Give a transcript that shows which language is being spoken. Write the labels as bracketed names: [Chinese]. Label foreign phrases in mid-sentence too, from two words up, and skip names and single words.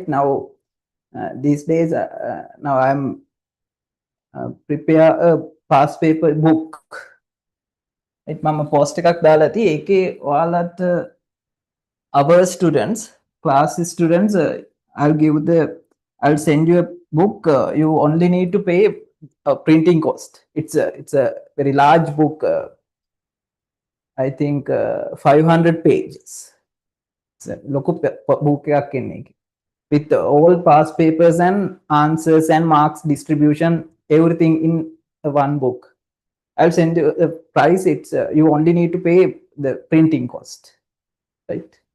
[English] Now, these days, now I'm prepare a past paper book. Right? [Sinhala] මම post එකක් දාලා ඇති ඒකේ ඔයාලට [English] our students, class students, I'll send you a book. You only need to pay a printing cost. It's a very large book. I think 500 pages. It's a [Sinhala] ලොකු book එකක් එන්නේ [English] with all past papers and answers and marks distribution, everything in one book. I'll send you the price. It's you only need to pay the printing cost, right?